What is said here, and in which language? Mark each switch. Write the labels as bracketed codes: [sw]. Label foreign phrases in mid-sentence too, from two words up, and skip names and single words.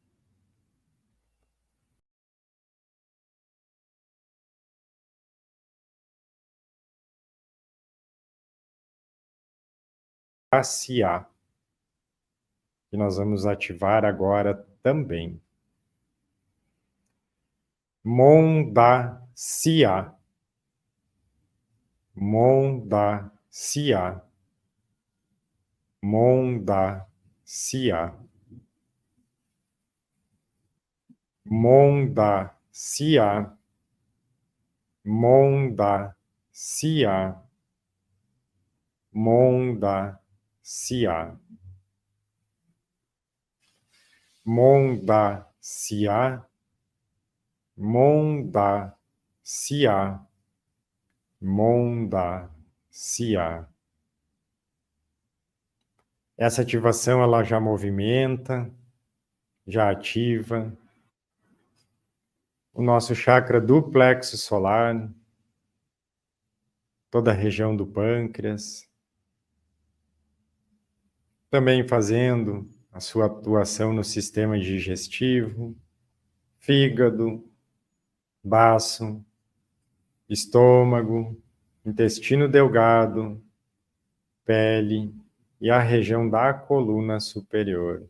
[pt] Passear, que nós vamos ativar agora também. Mondacia, Mondacia, Mondacia, Mondacia, Mondacia, Monda-cia. Monda-cia. Monda-cia. Monda-cia. Essa ativação ela já movimenta, já ativa o nosso chakra do plexo solar, toda a região do pâncreas, também fazendo a sua atuação no sistema digestivo, fígado, baço, estômago, intestino delgado, pele e a região da coluna superior.